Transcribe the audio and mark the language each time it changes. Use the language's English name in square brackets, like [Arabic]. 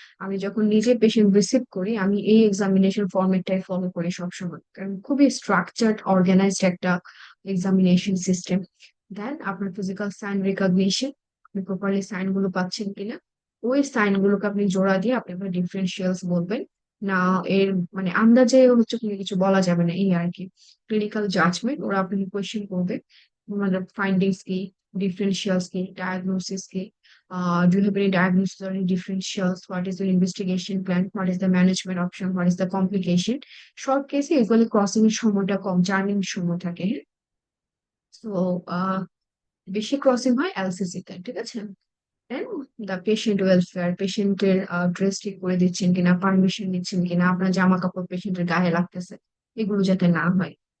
[Bangla] আমি যখন নিজে পেশেন্ট রিসিভ করি আমি এই এক্সামিনেশন ফরম্যাটটাই ফলো করি সবসময়, কারণ খুবই স্ট্রাকচার্ড অর্গানাইজড একটা এক্সামিনেশন সিস্টেম। দেন আপনার ফিজিক্যাল সাইন রিকগনিশন, আপনি প্রপারলি সাইন গুলো পাচ্ছেন কিনা, ওই সাইন গুলোকে আপনি জোড়া দিয়ে আপনি আপনার ডিফারেন্সিয়ালস বলবেন। না এর মানে আন্দাজে হচ্ছে কোনো কিছু বলা যাবে না, এই আর কি। ক্লিনিক্যাল জাজমেন্ট, ওরা আপনাকে কোয়েশ্চেন করবে, মানে ফাইন্ডিংস কি, ডিফারেন্সিয়ালস কি, ডায়াগনোসিস কি, [English] do you have any diagnosis or any differentials, what is your investigation plan, what is the management option, what is the complication। [Bangla] Short কেসে এগুলো ক্রসিং এর সময়টা কম, জার্নিং সময় থাকে। তো বেশি ক্রসিং হয় এলসিসি তে, ঠিক আছে। দেন দ্য পেশেন্ট ওয়েলফেয়ার, পেশেন্টের ড্রেস ঠিক করে দিচ্ছেন কিনা, পারমিশন নিচ্ছেন কিনা, আপনার জামা কাপড় পেশেন্টের গায়ে লাগতেছে, এগুলো যাতে না হয়।